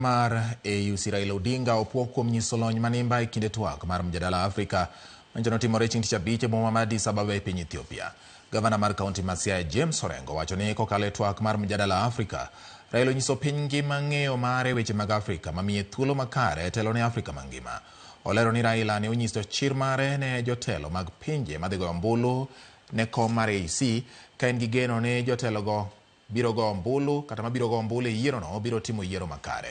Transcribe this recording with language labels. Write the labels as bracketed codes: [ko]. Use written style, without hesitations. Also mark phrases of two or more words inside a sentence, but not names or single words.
[luo] Mar AUC Raila Odinga opuo kuom nyiso lony manimba e kinde twak mar mjadala Afrika manjano timore chieng' tich abich e boma mar Addis Ababa e piny Ethiopia. Gavana mar kaunti ma Siaya James Orengo wacho ni kokalo e twak mar mjadala Afrika, Raila onyiso piny ngima ng'eyo mare weche mag Afrika mamiye thuolo makare e telo ne Afrika mangima. Olero ni Raila ne onyiso chir mare ne jotelo mag pinje madhi goyo ombulu ne kom mar AUC ka en gi geno ne jotelo go biro go ombulu kata mabiro go ombulu e yiero no biro timo yiero makare.